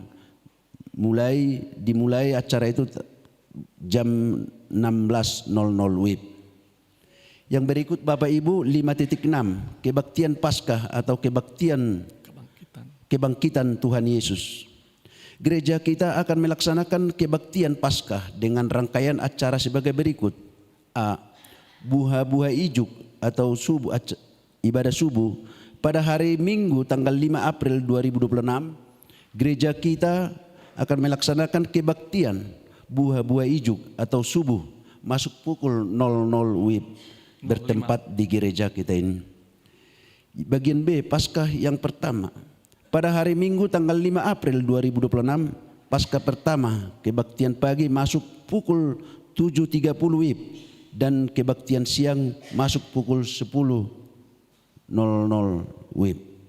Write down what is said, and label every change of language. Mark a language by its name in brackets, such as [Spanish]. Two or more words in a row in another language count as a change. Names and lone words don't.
[Indonesian] Dimulai acara itu jam 16.00 WIB. Yang berikut Bapak Ibu 5.6 kebaktian Paskah atau kebangkitan Tuhan Yesus. Gereja kita akan melaksanakan kebaktian Paskah dengan rangkaian acara sebagai berikut. A. [Batak Toba] Buha-buha ijuk [Indonesian] atau ibadah subuh pada hari Minggu tanggal 5 April 2026. Gereja kita akan melaksanakan kebaktian [Batak Toba] buha-buha ijuk [Indonesian] atau subuh masuk pukul 00 WIB. Bertempat di gereja kita ini. Bagian B, Paskah yang pertama. Pada hari Minggu tanggal 5 April 2026, Paskah pertama, kebaktian pagi masuk pukul 7.30 WIB dan kebaktian siang masuk pukul 10.00 WIB.